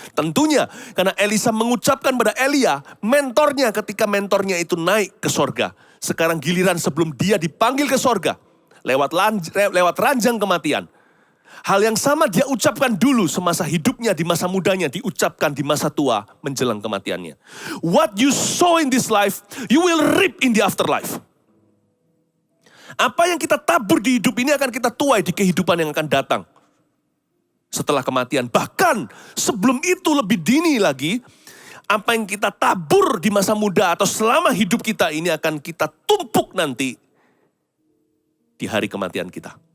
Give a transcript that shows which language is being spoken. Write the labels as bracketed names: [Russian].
[Indonesian] Tentunya karena Elisa mengucapkan pada Elia, mentornya ketika mentornya itu naik ke sorga. Sekarang giliran sebelum dia dipanggil ke sorga, lewat ranjang kematian. Hal yang sama dia ucapkan dulu semasa hidupnya, di masa mudanya, diucapkan di masa tua menjelang kematiannya. [English] What you sow in this life, you will reap in the afterlife. [Indonesian] Apa yang kita tabur di hidup ini akan kita tuai di kehidupan yang akan datang. Setelah kematian, bahkan sebelum itu lebih dini lagi, apa yang kita tabur di masa muda atau selama hidup kita ini akan kita tumpuk nanti di hari kematian kita.